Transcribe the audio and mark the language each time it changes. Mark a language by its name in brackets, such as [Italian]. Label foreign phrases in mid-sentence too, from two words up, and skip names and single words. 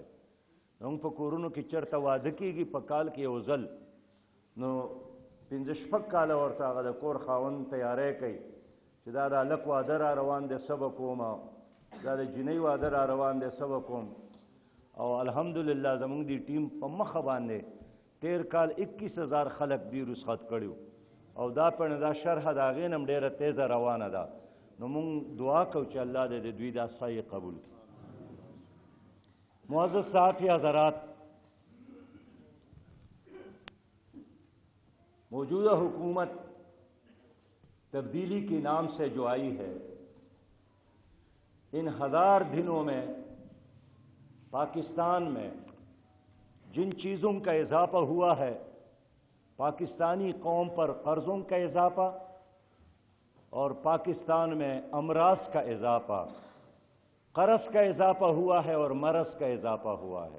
[Pashto] موږ په کورونو کې چېرته واده کېږي په کال کې یو ځل، نو 5-6 کاله ورته هغه د کور خاوند تیاری کوي چې دا د هلک واده را روان دی څه به کوم، دا د جنۍ واده را روان دی څه به کوم. او الحمدلله زموږ دی ټیم په مخه باندې تیر کال 21,000 خلق دی رخصت کړیو، او دا پړنه دا شرح د هغې نه هم ډېره تیزه روانه ده. نو موږ دعا کوو چې الله دې د دوی دا سعی قبول کړي. [Urdu] معزز صحافی حضرات، موجودہ حکومت تبدیلی کے نام سے جو آئی ہے، ان 1000 دنوں میں پاکستان میں جن چیزوں کا اضافہ ہوا ہے، پاکستانی قوم پر قرضوں کا اضافہ اور پاکستان میں امراض کا اضافہ، قرض کا اضافہ ہوا ہے اور مرض کا اضافہ ہوا ہے.